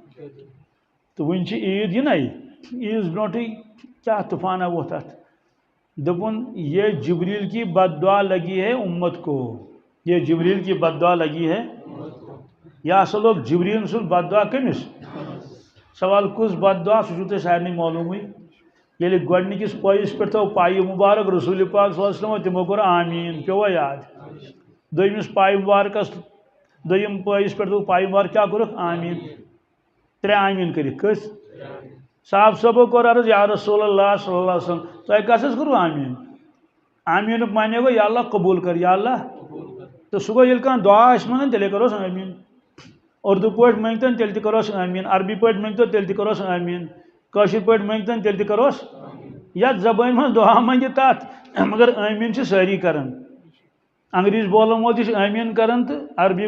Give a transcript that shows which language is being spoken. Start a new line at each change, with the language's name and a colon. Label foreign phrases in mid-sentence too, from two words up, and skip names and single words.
Kashmiri: تو ون عید یہ عیز برونٹے کیا طوفانہ ووت ات دپن
Urdu: یہ جبریل کی بد دعا لگی ہے امت کو یہ جبریل کی بد دعا لگی ہے
Kashmiri: یا سا لوگ جبریل سن بد دعا کمس سوال کس بد دعا سہ سارے معلوم یل گۄڈنِکِس پٲیِس پٮ۪ٹھ تھو پایہِ مُبارک رسول پاک
Arabic: صلی اللہ علیہ وسلم
Kashmiri: تمو کوٚر آمیٖن پیوٚوا یاد دوٚیمِس پایہِ مُبارکس دوٚیِم پٲیِس پٮ۪ٹھ تھو پایہِ مُبارک کیٛاہ کوٚرُکھ آمیٖن ترٛےٚ آمیٖن کٔرِکھ کٔژ صاحب صٲبو کوٚر عرض یا رسول اللہ
Arabic: صلی اللہ علیہ وسلم
Kashmiri: تۄہہِ کس حظ کوٚروٕ آمیٖن آمیٖنُک معنی گوٚو یا اللہ قبوٗل کر یا اللہ تہٕ سُہ گوٚو ییٚلہِ کانٛہہ دُعا آسہِ منٛگان تیٚلے کروس آمیٖن اردو پٲٹھۍ منٛگتن تیٚلہِ تہِ کروس آمیٖن عربی پٲٹھۍ منٛگتو تیٚلہِ تہِ کروس آمیٖن کٲشِر پٲٹھۍ منٛگتن تیٚلہِ تہِ کروس یتھ زبٲنۍ منٛز دُعا منٛگہِ تتھ مگر آمیٖن چھِ سٲری کران انگریٖزۍ بولن وول تہِ چھُ آمیٖن کران تہٕ عربی